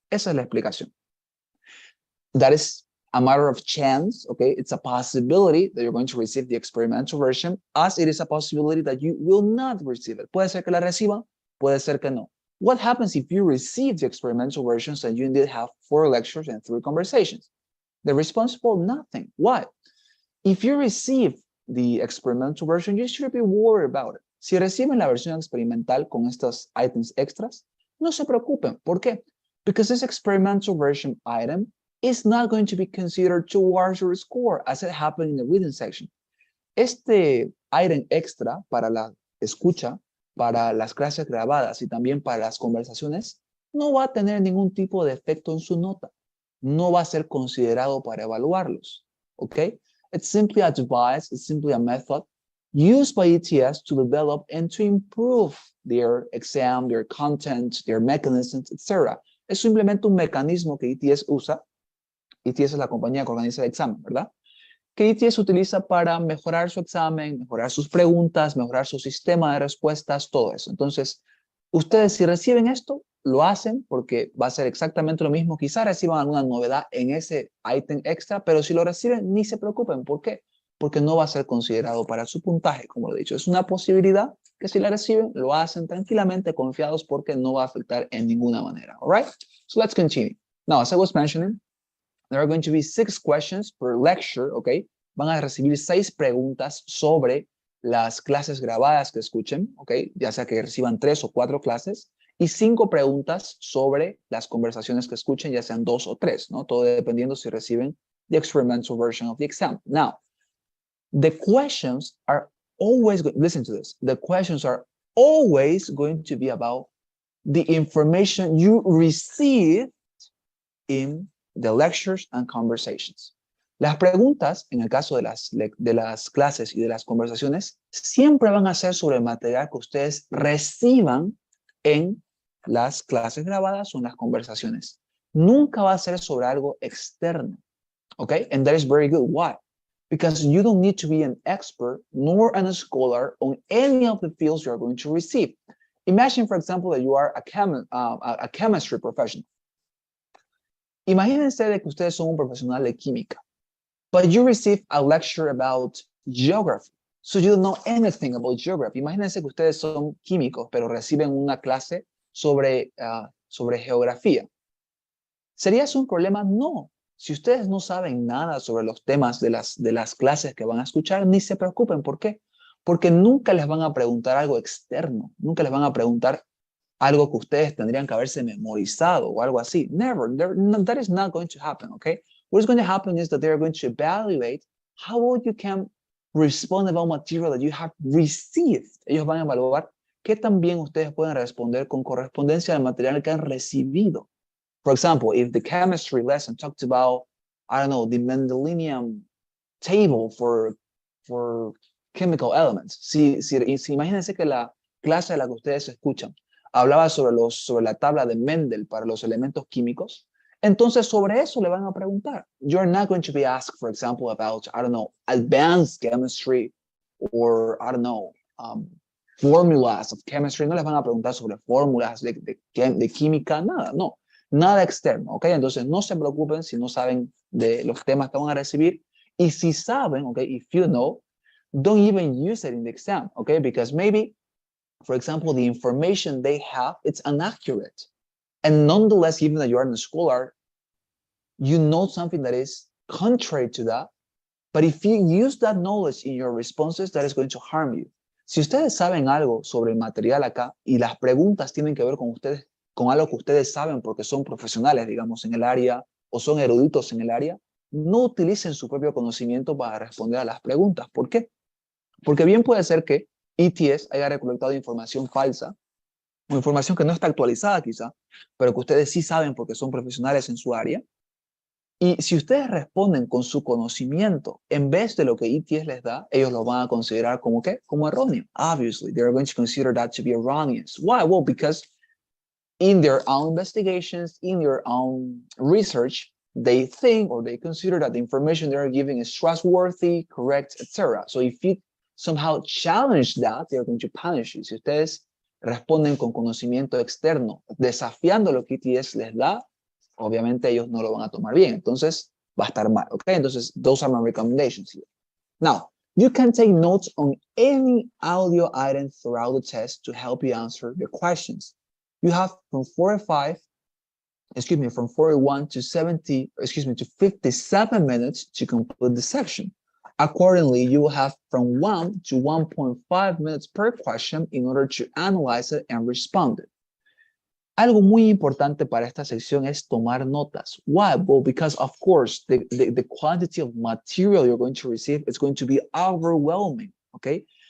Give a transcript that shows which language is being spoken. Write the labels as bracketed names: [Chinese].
[Spanish] Esa es la explicación. [English] That is a matter of chance, okay? It's a possibility that you're going to receive the experimental version, as it is a possibility that you will not receive it. [Spanish] Puede ser que la reciban, puede ser que no. [English] What happens if you receive the experimental versions and you indeed have 4 lectures and 3 conversations? The responsible, nothing. Why? If you receive the experimental version, you should be worried about it. [Spanish] Si reciben la versión experimental con estos items extras, no se preocupen. ¿Por qué? [English] Because this experimental version item is not going to be considered towards your score as it happened in the reading section. [Spanish] Este item extra para la escucha, para las clases grabadas y también para las conversaciones, no va a tener ningún tipo de efecto en su nota. No va a ser considerado para evaluarlos. ¿Ok? [English] It's simply a device, it's simply a method used by ETS to develop and to improve their exam, their content, their mechanisms, etc. [Spanish] Es simplemente un mecanismo que ETS usa. ETS es la compañía que organiza el examen, ¿verdad? Que ETS utiliza para mejorar su examen, mejorar sus preguntas, mejorar su sistema de respuestas, todo eso. Entonces, ustedes si reciben esto, lo hacen porque va a ser exactamente lo mismo. Quizá reciban alguna novedad en ese ítem extra, pero si lo reciben, ni se preocupen. ¿Por qué? Porque no va a ser considerado para su puntaje, como lo he dicho. Es una posibilidad que si la reciben, lo hacen tranquilamente, confiados, porque no va a afectar en ninguna manera. [English] All right? So let's continue. Now, as I was mentioning, there are going to be 6 questions per lecture, okay? [Spanish] Van a recibir 6 preguntas sobre las clases grabadas que escuchen, okay? Ya sea que reciban 3 o 4 clases, y 5 preguntas sobre las conversaciones que escuchen, ya sean 2 o 3, ¿no? Todo dependiendo si reciben [English] the experimental version of the exam. Now, the questions are always, listen to this, the questions are always going to be about the information you received in the lectures and conversations. [Spanish] Las preguntas, en el caso de las clases y de las conversaciones, siempre van a ser sobre el material que ustedes reciban en las clases grabadas o en las conversaciones. Nunca va a ser sobre algo externo. Okay? [English] And that is very good. Why? Because you don't need to be an expert nor a scholar on any of the fields you're going to receive. Imagine, for example, that you are a chemistry professional. [Spanish] Imagínense de que ustedes son un profesional de química, [English] but you receive a lecture about geography. So you don't know anything about geography. [Spanish] Imagínense que ustedes son químicos, pero reciben una clase sobre geografía. ¿Sería eso un problema? No. Si ustedes no saben nada sobre los temas de las clases que van a escuchar, ni se preocupen. ¿Por qué? Porque nunca les van a preguntar algo externo. Nunca les van a preguntar algo que ustedes tendrían que haberse memorizado o algo así. [English] Never. That is not going to happen, okay? What is going to happen is that they're going to evaluate how well you can respond about material that you have received. [Spanish] Ellos van a evaluar qué tan bien ustedes pueden responder con correspondencia al material que han recibido. [English] For example, if the chemistry lesson talked about, I don't know, the Mendelian table for chemical elements. [Spanish] Si imagínense que la clase de la que ustedes escuchan hablaba sobre la tabla de Mendel para los elementos químicos, entonces sobre eso le van a preguntar. [English] You're not going to be asked, for example, about, I don't know, advanced chemistry or, I don't know, formulas of chemistry. [Spanish] No les van a preguntar sobre fórmulas de química, nada, no. Nada externo, [English] ¿ok? [Spanish] Entonces no se preocupen si no saben de los temas que van a recibir. Y si saben, [English] ¿ok? If you know, don't even use it in the exam, ¿ok? Because maybe, for example, the information they have, it's inaccurate. And nonetheless, even though you are a scholar, you know something that is contrary to that. But if you use that knowledge in your responses, that is going to harm you. [Spanish] Si ustedes saben algo sobre el material acá y las preguntas tienen que ver con ustedes, con algo que ustedes saben porque son profesionales, digamos, en el área o son eruditos en el área, no utilicen su propio conocimiento para responder a las preguntas. ¿Por qué? Porque bien puede ser que ETS haya recolectado información falsa o información que no está actualizada quizá, pero que ustedes sí saben porque son profesionales en su área. Y si ustedes responden con su conocimiento en vez de lo que ETS les da, ellos lo van a considerar como ¿qué? Como erróneo. [English] Obviously, they're going to consider that to be erroneous. Why? Well, because in their own investigations, in their own research, they think or they consider that the information they're giving is trustworthy, correct, etc. So if you somehow challenge that, they're going to punish you. [Spanish] Si ustedes responden con conocimiento externo, desafiando lo que ETS les da, obviamente ellos no lo van a tomar bien. Entonces, va a estar mal, ¿ok? [English] Entonces, those are my recommendations here. Now, you can take notes on any audio item throughout the test to help you answer the questions. You have from 41 to 57 minutes to complete the section. Accordingly, you will have from 1 to 1.5 minutes per question in order to analyze it and respond it. [Spanish] Algo muy importante para esta sección es tomar notas. [English] Why? Well, because of course, the quantity of material you're going to receive is going to be overwhelming, okay?